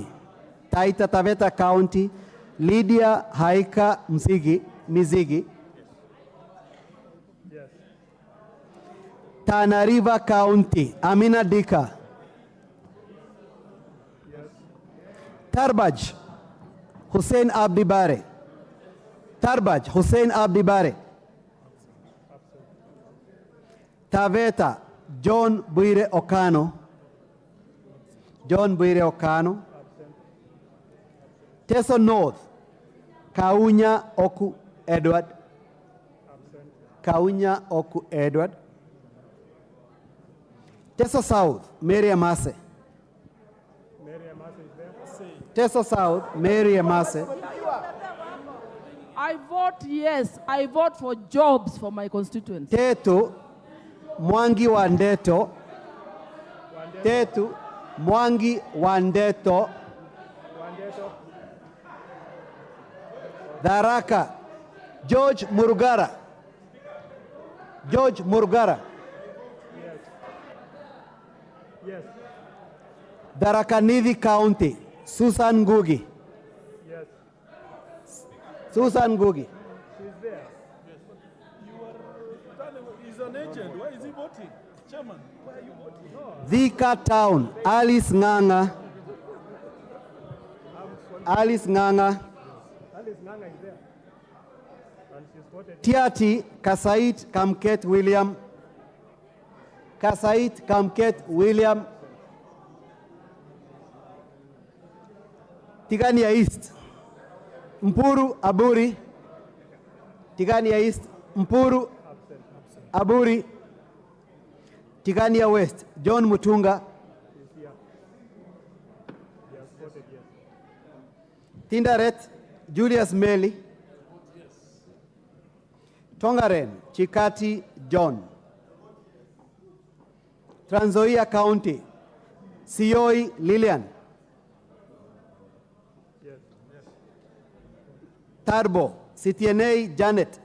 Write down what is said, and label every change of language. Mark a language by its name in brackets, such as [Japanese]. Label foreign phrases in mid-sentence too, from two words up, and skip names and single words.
[English] Taita Taveta County. Lydia Haika Mizigi. Yes. Tana River County. Amina Dika. Yes. Tarbaj Hussein Abdi Bare. Tarbaj Hussein Abdi Bare. Taveta John Buire Okano. John Buire Okano. Teso North Kaunya Oku Edward. Kaunya Oku Edward. Teso South Mary Amase. Teso South Mary Amase. I vote yes. I vote for jobs for my constituents. Tetu Mwangi Wandeto. Tetu Mwangi Wandeto. Daraka George Murugara. George Murugara. Yes. Darakanidhi County Susan Ngugi. Yes. Susan Ngugi. She's there. Yes. He's an agent. Why is he voting? Chairman, why are you voting? No. Thika Town Alice Nganga. Alice Nganga. Alice Nganga is there. And she's voted. Tiati Kasait Kamket William. Kasait Kamket William. Tigania East Mpuru Aburi. Tigania East Mpuru Aburi. Tigania West John Mutunga. Tindaret Julius Meli. Tongaren Chikati John. Trans Nzoia County Sioi Lillian. Tarbo Sitienei Janet.